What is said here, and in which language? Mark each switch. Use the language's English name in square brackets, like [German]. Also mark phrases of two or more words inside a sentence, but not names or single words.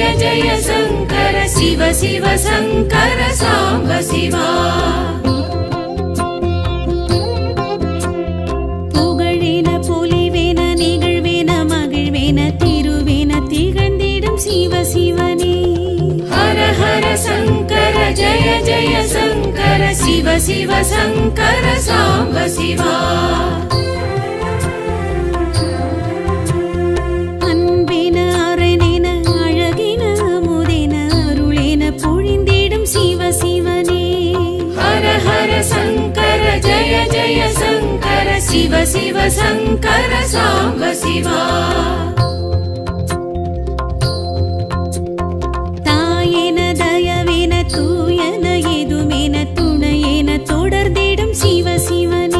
[Sanskrit] जय शङ्कर शिव शिव शङ्कर साम्ब शिवा [Tamil] புகழேன பொலிவேன நிகழ்வேன மகிழ்வேன திருவேன திகழ்ந்திடும் சிவ சிவனே [Sanskrit] हर हर शङ्कर जय जय शङ्कर शिव शिव शङ्कर साम्ब शिवा [Tamil] அன்பேன அரணேன அழகேன அமுதேன அருளேன பொழிந்திடும் சிவ சிவனே [Sanskrit] हर हर शङ्कर जय जय शङ्कर शिव शिव शङ्कर साम्ब शिवा [Tamil] தாயேன தயவேன தூயன எதுமேன துணையேன தொடர்ந்திடும் சிவ சிவனே